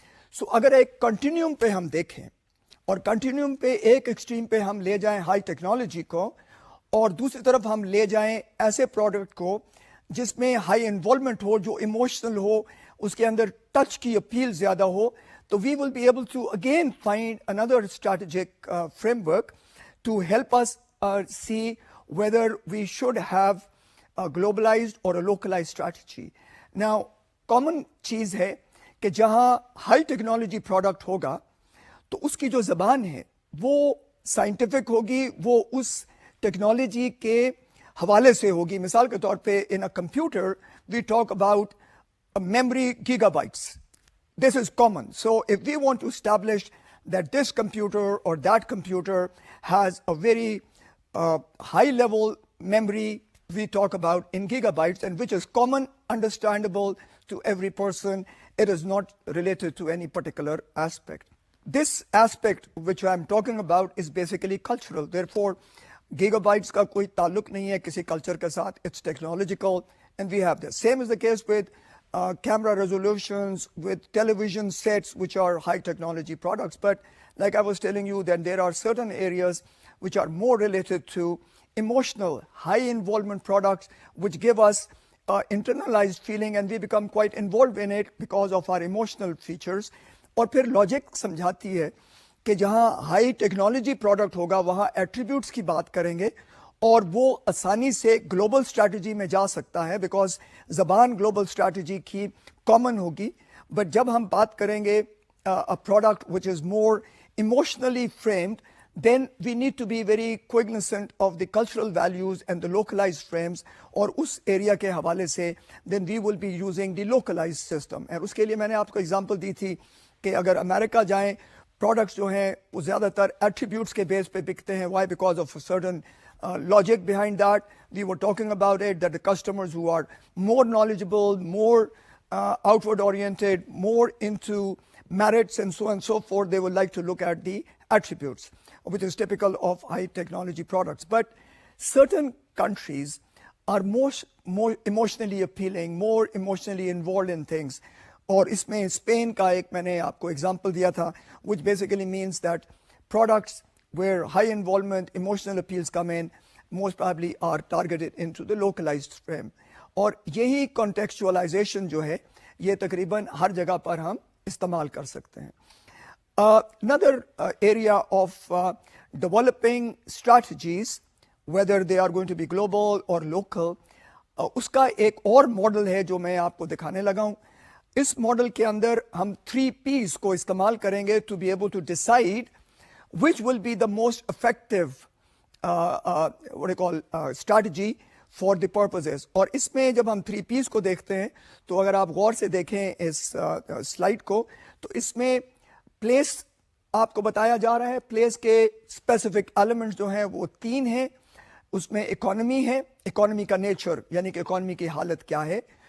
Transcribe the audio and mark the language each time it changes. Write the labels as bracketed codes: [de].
[hi] So अगर एक continuum पे हम देखें और continuum पे एक extreme पे हम ले जाएं high technology को और दूसरी तरफ हम ले जाएं ऐसे product को जिसमें high involvement हो, जो emotional हो, उसके अंदर touch की appeal ज़्यादा हो, तो [en] we will be able to again find another strategic framework to help us see whether we should have a globalized or a localized strategy. [hi] Now, common चीज़ है कि जहाँ high technology product होगा तो उसकी जो ज़बान है वो scientific होगी, वो उस technology के हवाले से होगी. मिसाल के तौर पे [en] in a computer we talk about a memory gigabytes. This is common. So if we want to establish that this computer or that computer has a very high level memory, we talk about in gigabytes, and which is common, understandable to every person. It is not related to any particular aspect. This aspect which I am talking about is basically cultural. [hi] Therefore, gigabytes का कोई ताल्लुक नहीं है किसी culture के साथ. [en] It's technological, and we have this. Same is the case with camera resolutions, with television sets, which are high technology products. But like I was telling you, that there are certain areas which are more related to emotional, high involvement products, which give us internalized feeling, and we become quite involved in it because of our emotional features. [hi] और फिर logic समझाती है कि जहाँ high technology product होगा वहाँ attributes की बात करेंगे और वो आसानी से ग्लोबल स्ट्रैटेजी में जा सकता है बिकॉज ज़बान ग्लोबल स्ट्रैटेजी की कॉमन होगी. [en] but [hi] जब हम बात करेंगे [en] a product which is more emotionally framed, then we need to be very cognizant of the cultural values and the localized frames, [hi] और उस एरिया के हवाले से [en] then we will be using the localized system. [hi] और उसके लिए मैंने आपको एग्जांपल दी थी कि अगर अमेरिका जाएं, प्रोडक्ट्स जो हैं वो ज़्यादातर एट्रीब्यूट्स के बेस पे बिकते हैं. [en] Why? Because of a certain logic behind that. We were talking about it, that the customers who are more knowledgeable, more outward oriented, more into merits and so on and so forth, they would like to look at the attributes, which is typical of high technology products. But certain countries are more emotionally appealing, more emotionally involved in things. [hi] और इसमें Spain का एक मैंने आपको example दिया था, [en] which basically means that products where high involvement, emotional appeals come in, most probably are targeted into the localized frame. [hi] और यही contextualization जो है, ये तकरीबन हर जगह पर हम इस्तेमाल कर सकते हैं. [en] Another area of developing strategies, whether they are going to be global or local, [hi] उसका एक और मॉडल है जो मैं आपको दिखाने लगा हूँ. इस मॉडल के अंदर हम 3 P's को इस्तेमाल करेंगे [en] to be able to decide which will be the most effective what do you call strategy for the purposes. [hi] और इसमें जब हम 3 P's को देखते हैं तो अगर आप गौर से देखें इस स्लाइड को तो इसमें प्लेस आपको बताया जा रहा है. प्लेस के स्पेसिफिक एलिमेंट्स जो हैं वो 3 हैं. उसमें इकोनॉमी है, इकोनॉमी का नेचर यानी कि इकोनॉमी की हालत क्या है.